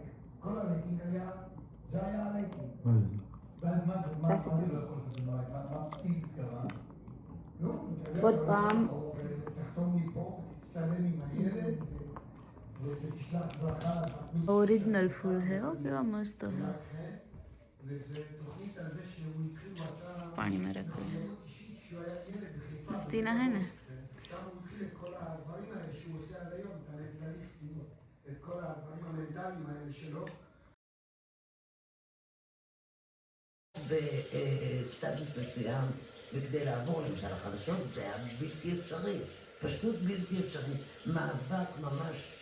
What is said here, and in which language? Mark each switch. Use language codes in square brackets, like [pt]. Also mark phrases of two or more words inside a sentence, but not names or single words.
[he] כל הרייטינג היה... זה היה הרייטינג. ואז מה זה לא יכול לעשות? מה פיזית קרה? עוד פעם. תחתום לי פה, תצטלם עם הילד ותשלח ברכה. אוריג'נל פול הר, [gu] કેવા મસ્ત હે. [he] וזה תוכנית על זה שהוא התחיל, הוא עשה... [gu] પાણી માં રાખો. [he] שהוא היה ילד בחיפה. [gu] મસ્તી ના હે ને. [he] שם הוא התחיל את כל הדברים האלה שהוא עושה עד היום, את המנטליסטים, את כל הדברים המנטליים האלה שלו. בסטטוס מסוים, וכדי לעבור למשל החדשות זה היה בלתי אפשרי, פשוט בלתי אפשרי, מאבק ממש...